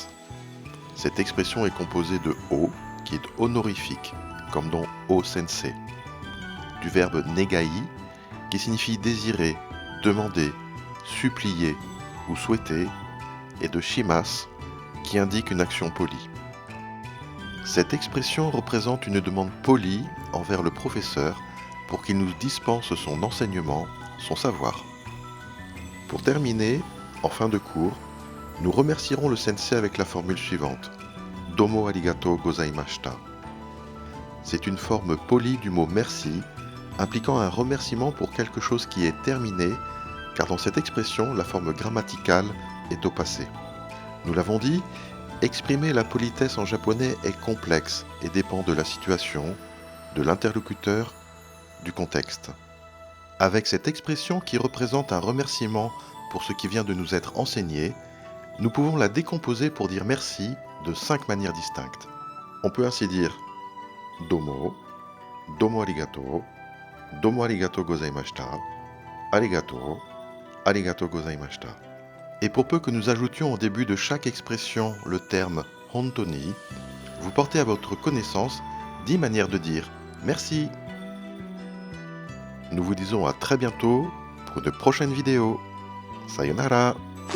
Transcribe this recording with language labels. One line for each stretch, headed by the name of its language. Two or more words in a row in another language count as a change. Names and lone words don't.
French: Cette expression est composée de O, qui est honorifique, comme dans O sensei, du verbe negai, qui signifie désirer, demander, supplier ou souhaiter, et de shimasu, qui indique une action polie. Cette expression représente une demande polie envers le professeur pour qu'il nous dispense son enseignement, son savoir. Pour terminer, en fin de cours, nous remercierons le sensei avec la formule suivante.
Japanese: どうもありがとうございました.
French: C'est une forme polie du mot merci, impliquant un remerciement pour quelque chose qui est terminé, car dans cette expression, la forme grammaticale est au passé. Nous l'avons dit, exprimer la politesse en japonais est complexe et dépend de la situation, de l'interlocuteur, du contexte. Avec cette expression qui représente un remerciement pour ce qui vient de nous être enseigné, nous pouvons la décomposer pour dire merci de 5 manières distinctes. On peut ainsi dire
Japanese: どうも、どうもありがとうございました、ありがとうございました.
French: Et pour peu que nous ajoutions au début de chaque expression le terme hontoni, vous portez à votre connaissance 10 manières de dire merci. Nous vous disons à très bientôt pour de prochaines vidéos. Sayonara!